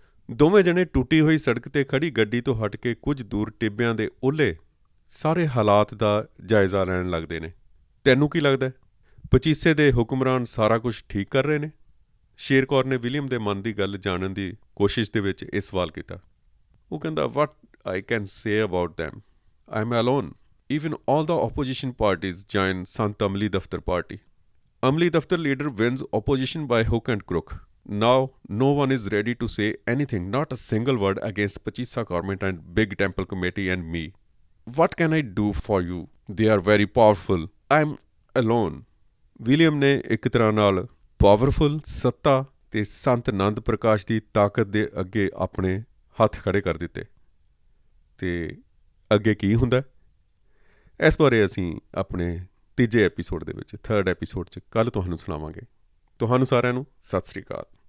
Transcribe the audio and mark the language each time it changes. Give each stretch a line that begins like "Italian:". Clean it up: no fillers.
Punjabi: ਦੋਵੇਂ ਜਣੇ ਟੁੱਟੀ ਹੋਈ ਸੜਕ 'ਤੇ ਖੜੀ ਗੱਡੀ ਤੋਂ ਹਟ ਕੇ ਕੁਝ ਦੂਰ ਟਿੱਬਿਆਂ ਦੇ ਓਹਲੇ ਸਾਰੇ ਹਾਲਾਤ ਦਾ ਜਾਇਜ਼ਾ ਲੈਣ ਲੱਗਦੇ ਨੇ। ਤੈਨੂੰ ਕੀ ਲੱਗਦਾ, ਪਚੀਸੇ ਦੇ ਹੁਕਮਰਾਨ ਸਾਰਾ ਕੁਝ ਠੀਕ ਕਰ ਰਹੇ ਨੇ? ਸ਼ੇਰ ਕੌਰ ਨੇ ਵਿਲੀਅਮ ਦੇ ਮਨ ਦੀ ਗੱਲ ਜਾਣਨ ਦੀ ਕੋਸ਼ਿਸ਼ ਦੇ ਵਿੱਚ ਇਹ ਸਵਾਲ ਕੀਤਾ। ਉਹ ਕਹਿੰਦਾ,
English: What I can say about them, I am alone. Even all the opposition parties join Sant Amli Daftar party. Amli Daftar leader wins opposition by hook and crook. Now no one is ready to say anything, not a single word against Pachisa government and Big Temple Committee and me. What can I do for you? They are very powerful. I'm alone.
Punjabi: William ਨੇ ਇੱਕ ਤਰ੍ਹਾਂ ਨਾਲ powerful ਸੱਤਾ ਤੇ ਸੰਤ ਨੰਦ ਪ੍ਰਕਾਸ਼ ਦੀ ਤਾਕਤ ਦੇ ਅੱਗੇ ਆਪਣੇ ਹੱਥ ਖੜੇ ਕਰ ਦਿੱਤੇ। ਤੇ ਅੱਗੇ ਕੀ ਹੁੰਦਾ ਇਸ ਬਾਰੇ ਅਸੀਂ ਆਪਣੇ ਤੀਜੇ ਐਪੀਸੋਡ ਦੇ ਵਿੱਚ, 3rd ਐਪੀਸੋਡ 'ਚ ਕੱਲ੍ਹ ਤੁਹਾਨੂੰ ਸੁਣਾਵਾਂਗੇ। ਤੁਹਾਨੂੰ ਸਾਰਿਆਂ ਨੂੰ ਸਤਿ ਸ੍ਰੀ ਅਕਾਲ।